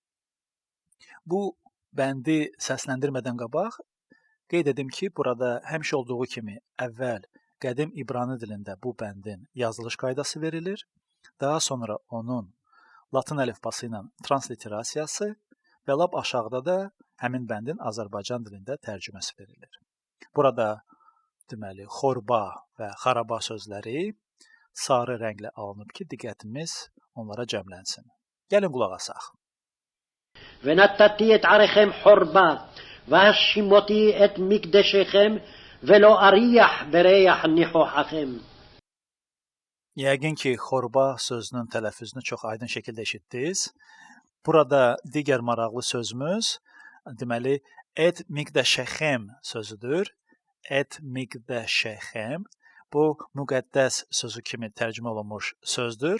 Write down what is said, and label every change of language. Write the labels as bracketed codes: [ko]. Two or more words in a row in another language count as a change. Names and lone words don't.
[az] Bu bəndi səsləndirmədən qabaq qeyd edim ki, burada həmişə olduğu kimi əvvəl qədim İbrani dilində bu bəndin yazılış qaydası verilir, daha sonra onun latın əlifbası ilə transliterasiyası və lap aşağıda da həmin bəndin Azərbaycan dilində tərcüməsi verilir. Burada deməli xorba və xaraba sözləri sarı rənglə alınıb ki, diqqətimiz onlara cəmlənsin. Gəlin qulaq asaq. [he] ונתתי את עריכם חורבה, והשימותי את מקדשכם, ולא אריח בריח ניחוחכם. [az] Yəqin ki, xorba sözünün tələffüzünü çox aydın şəkildə eşitdiniz. Burada digər maraqlı sözümüz, deməli, [he] את מקדשכם [az] sözüdür. [he] את מקדשכם. [az] Bu, müqəddəs sözü kimi tərcümə olunmuş sözdür.